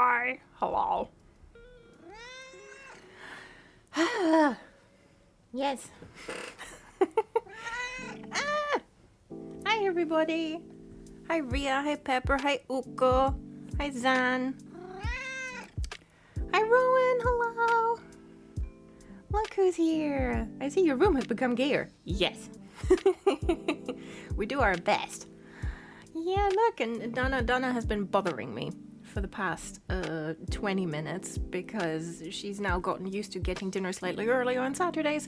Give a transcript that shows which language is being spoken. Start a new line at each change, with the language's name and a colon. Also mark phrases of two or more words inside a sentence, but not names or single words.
English: everybody. Hello. Yes. Hi, everybody. Hi, Ria. Hi, Pepper. Hi, Uko. Hi, Zan. Hi, Rowan. Hello. Look who's here. I see your room has become gayer. Yes. We do our best. Yeah, look, and Donna has been bothering me for the past 20 minutes because she's now gotten used to getting dinner slightly early on Saturdays.